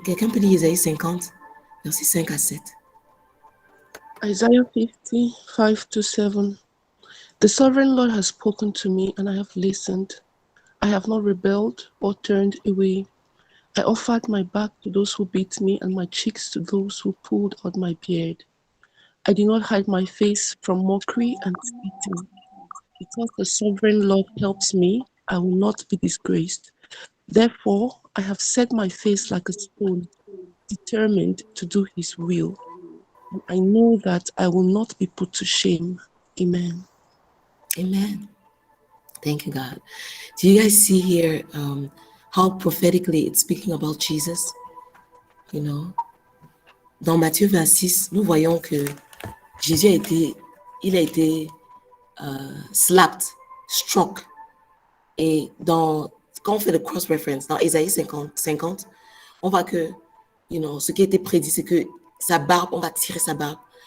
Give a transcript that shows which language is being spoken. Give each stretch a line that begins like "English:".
French: Quelqu'un peut lire Isaïe 50, versets 5 à 7.
English: Isaiah 50, 5 to 7. The sovereign Lord has spoken to me, and I have listened. I have not rebelled or turned away. I offered my back to those who beat me, and my cheeks to those who pulled out my beard. I did not hide my face from mockery and spitting. Because the sovereign Lord helps me, I will not be disgraced. Therefore, I have set my face like a stone, determined to do his will. And I know that I will not be put to shame. Amen. Amen. Thank you, God. Do you guys see here how prophetically it's speaking about Jesus?
French: You know, dans Matthieu 26, nous voyons que Jésus a été
English: slapped, struck.
French: Et quand on fait le cross-reference, dans Ésaïe 50, on voit que, ce qui a été prédit, c'est que sa barbe, on va tirer sa barbe.